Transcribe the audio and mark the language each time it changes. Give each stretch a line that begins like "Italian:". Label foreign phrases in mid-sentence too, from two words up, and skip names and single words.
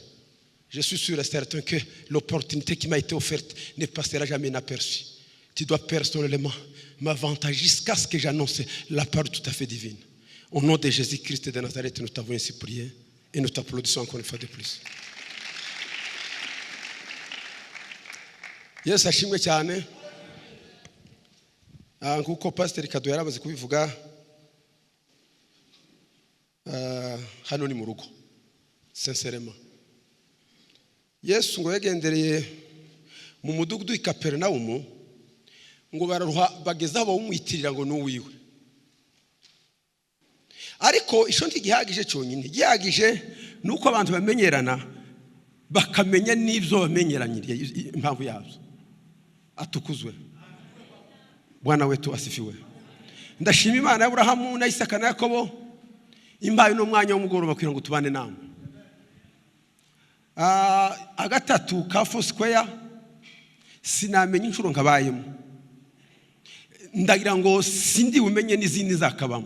French: Je suis sûr et certain que l'opportunité qui m'a été offerte ne passera jamais inaperçue. Tu dois personnellement m'avantager jusqu'à ce que j'annonce la parole tout à fait divine. Au nom de Jésus-Christ de Nazareth, nous t'avons ainsi prié et nous t'applaudissons encore une fois de plus.
Kinyarwanda: Yes, ashimwe cyane. Nkuko Pastor Kado yarabaze kubivuga. Hano ni mu rugo sincèrement. Yesu ngo yagendereye mu mudugudu i Kaperinaumu ngo bararuha bageza abo umwitirira ngo n'uwiwe. Ariko isho ntigihagije cyonyine, gihagije nuko abantu bamenyerana bakamenya n'ibyo bamenyeranyiriye impamvu yazo.
Swahili: Atukuzwe Bwana wetu asifiwe.
Kinyarwanda: Ndashima Imana ya Abrahamu na Isaka na Yakobo imbaye no mwanya w'umugoroba kugira ngo tubane namwe. Agatatu ka Foursquare sinamenye inshuro nkabayemo. Ndagira ngo sindi umenye n'izindi zakabamo.